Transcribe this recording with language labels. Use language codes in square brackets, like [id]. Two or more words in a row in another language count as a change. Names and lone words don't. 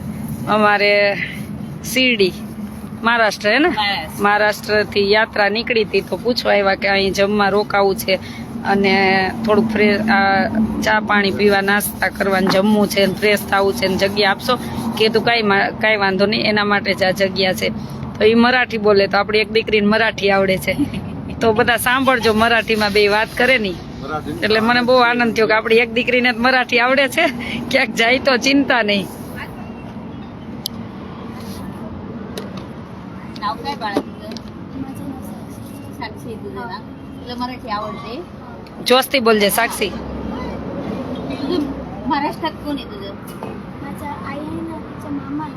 [gu] અમારે શિરડી મહારાષ્ટ્ર હે ને, મહારાષ્ટ્રથી યાત્રા નીકળી હતી તો પૂછવા આવ્યા કે અહીં જમવા રોકાવું છે અને થોડુંક ફ્રેશ ચા પાણી પીવા, નાસ્તા કરવાનું, જમવું છે, ફ્રેશ થવું છે ને જગ્યા આપશો. કીધું કાંઈ વાંધો નહીં, એના માટે જ આ જગ્યા છે. તો એ મરાઠી બોલે તો આપણી એક દીકરીને મરાઠી આવડે છે તો બધા સાંભળજો, મરાઠીમાં બે વાત કરે નહીં. એટલે મને બહુ આનંદ થયો કે આપણી એક દીકરીને મરાઠી આવડે છે, ક્યાંક જાય તો ચિંતા નહીં. [mr] मराठी आवडते. जोस्ती बोलजे साक्षी. तुझं महाराष्ट्रात कोण आहे तुझं? माझा आई आहे ना, तिचा मामा आहे